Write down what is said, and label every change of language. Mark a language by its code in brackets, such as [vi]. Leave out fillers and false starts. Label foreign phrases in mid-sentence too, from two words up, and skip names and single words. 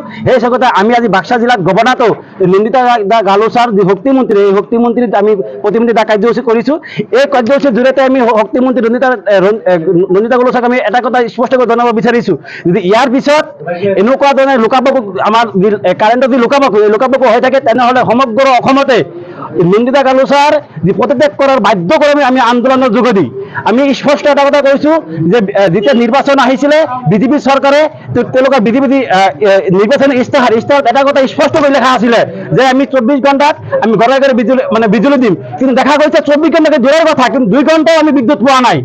[as] সেই চকতে আমি আজি বাক্সা জিলাত গবনাতো নন্দিতা গাৰ্লছাৰ যি শক্তিমন্ত্ৰী, এই শক্তিমন্ত্ৰীত আমি প্ৰতিমূৰ্তি দাহ কাৰ্যসূচী কৰিছোঁ। এই কাৰ্যসূচীৰ জৰিয়তে আমি শক্তিমন্ত্ৰী নন্দিতা গাৰ্লছাক আমি এটা কথা স্পষ্টকৈ জনাব বিচাৰিছোঁ যে ইয়াৰ পিছত এনেকুৱা ধৰণে লোকাপকু আমাৰ কাৰেণ্টত যি লোকাপকু হৈ থাকে, তেনেহ'লে সমগ্ৰ অসমতে নন্দিতা গাৰ্লছাৰ যে পদত্যাগ [bn] করার বাধ্যক্রমে [as] আমি আন্দোলনের যোগ দিই। আমি স্পষ্ট এটা কথা কৈছো যে যেতিয়া নিৰ্বাচন আহিছিলে বিজেপি চৰকাৰে তেওঁলোকৰ বিজেপি নিৰ্বাচনী ইস্তাহাৰ এটা কথা স্পষ্ট কৰি লেখা আছিলে যে আমি 24 ঘণ্টাত আমি ঘৰে ঘৰে বিজুলী দিম, কিন্তু দেখা গৈছে 24 ঘণ্টাকে দূৰৰ কথা, কিন্তু 2 ঘণ্টাও আমি বিদ্যুৎ পোৱা নাই।